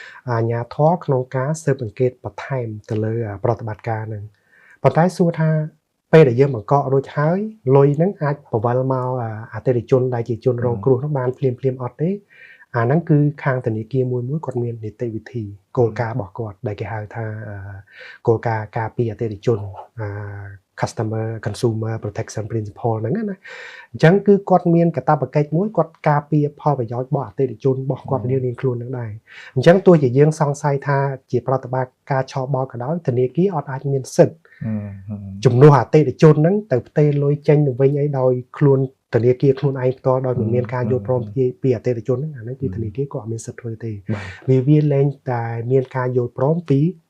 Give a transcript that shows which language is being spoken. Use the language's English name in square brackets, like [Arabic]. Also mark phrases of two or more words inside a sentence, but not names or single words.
[Khmer] អាជ្ញាធរក្នុងការស៊ើបអង្កេតបន្ថែមទៅលើ, អា, ប្រតិបត្តិការហ្នឹង។ ប៉ុន្តែសួរថាពេលដែលយើងបង្កករួចហើយ, លុយហ្នឹងអាចបង្វិលមក, អា, អតិថិជនដែលជាជនរងគ្រោះហ្នឹងបានភ្លាមៗអត់ទេ? អាហ្នឹងគឺខាងធនាគារមួយមួយគាត់មាននីតិវិធី, គោលការណ៍របស់គាត់ដែលគេហៅថា, អឺ, គោលការណ៍ការពារអតិថិជន, អឺ, [English] customer consumer protection principle [Khmer] ហ្នឹងណា។ អញ្ចឹងគឺគាត់មានកាតព្វកិច្ចមួយ គាត់ការពារផលប្រយោជន៍របស់អតិថិជនរបស់គាត់មរៀងៗខ្លួនហ្នឹងដែរ។ អញ្ចឹងទោះជាយើងសង្ស័យថាជាប្រតិបត្តិការឆបោកក៏ដោយ ធនាគារអត់អាចមានសិទ្ធិម ជំនួសអតិថិជនហ្នឹងទៅផ្ទេរលុយចេញទៅវិញអីដោយខ្លួនធនាគារខ្លួនឯងផ្ទាល់ដោយមិនមានការយល់ព្រមមពី, ពីអតិថិជនហ្នឹង អាហ្នឹងគឺមធនាគារក៏អត់មានសិទ្ធិធ្វើទេ។បាទវា, វាលែងតែមានការយល់ព្រមពី